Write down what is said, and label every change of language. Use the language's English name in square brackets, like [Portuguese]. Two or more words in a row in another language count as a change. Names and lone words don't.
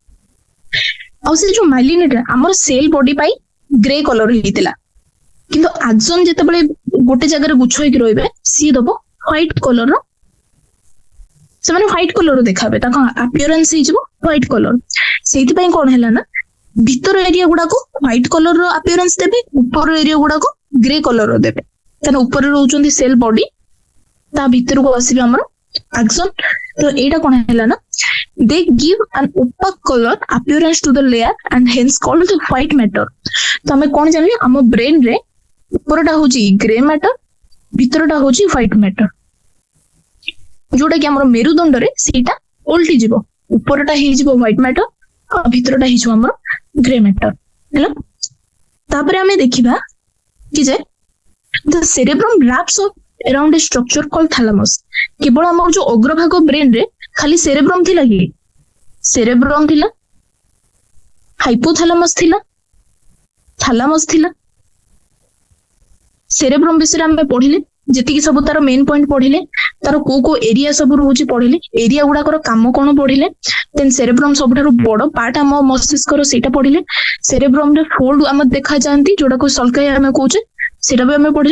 [Odia] ଆଉ ସେ ଯୋଉ ମାଇଲିନେଟେଡ ଆମର [English] cell body [Odia] ପାଇଁ [English] grey colour [Odia] ହେଇଥିଲା କିନ୍ତୁ ଆକ୍ସନ ଯେତେବେଳେ ଗୋଟେ ଜାଗାରେ ଗୁଚ୍ଛ ହେଇକି ରହିବେ ସିଏ ଦବ [English] white colour [Odia] ସେମାନେ [English] white colour [Odia] ଦେଖାବେ ତାଙ୍କ ଆପିୟରାନ୍ସ ହେଇଯିବ [English] white colour. [Odia] ସେଇଥିପାଇଁ କଣ ହେଲା ନା ଭିତର ଏରିଆ ଗୁଡାକୁ [English] white colour [Odia] ର ଆପିୟରାନ୍ସ ଦେବେ ଉପର ଏରିଆ ଗୁଡାକୁ [English] grey colour [Odia] ଦେବେ କାରଣ ଉପରେ ରହୁଛନ୍ତି [English] cell body [Odia] ତା ଭିତରକୁ ଆସିବେ ଆମର ଆକ୍ସନ। ତ ଏଇଟା କଣ ହେଲା ନା [English] they give an opaque color appearance to the layer and hence called the white matter। [Odia] ତ ଆମେ କଣ ଜାଣିଲେ ଆମ ବ୍ରେନ ରେ ଉପରଟା ହଉଛି [English] grey matter [Odia] ଭିତରଟା ହଉଛି [English] white matter [Odia] ଯୋଉଟା କି ଆମର ମେରୁଦଣ୍ଡରେ ସେଇଟା ଓଲଟି ଯିବ ଉପରଟା ହେଇଯିବ [English] white matter [Odia] ଆଉ ଭିତରଟା ହେଇଯିବ ଆମର [English] grey matter [Odia] ହେଲା। ତାପରେ ଆମେ ଦେଖିବା କି ଯେ [English] the cerebrum wraps up around a structure called thalamus। [Odia] କେବଳ ଆମର ଯୋଉ ଅଗ୍ରଭାଗ ବ୍ରେନ ରେ ଖାଲି ସେରେବ୍ରମ ଥିଲା କି ସେରେବ୍ରମ ଥିଲା ହାଇପୋଥାଲାମସ ଥିଲା ଥାଲାମସ ଥିଲା। ସେରେବ୍ରମ ବିଷୟରେ ଆମେ ପଢିଲେ ଯେତିକି ସବୁ ତାର [English] main point [Odia] ପଢିଲେ ତାର କୋଉ କୋଉ ଏରିଆ ସବୁ ରହୁଛି ପଢିଲେ ଏରିଆ ଗୁଡାକର କାମ କଣ ପଢିଲେ [English] then cerebrum [Odia] ସବୁଠାରୁ ବଡ ପାର୍ଟ ଆମ ମସ୍ତିଷ୍କର ସେଇଟା ପଢିଲେ ସେରେବ୍ରମ ରେ ଫୋଲ୍ଡ ଆମର ଦେଖାଯାଆନ୍ତି ଯୋଉଟାକୁ ସଲକାଇ ଆମେ କହୁଛେ ସେଇଟା ବି ଆମେ ପଢିଲେ।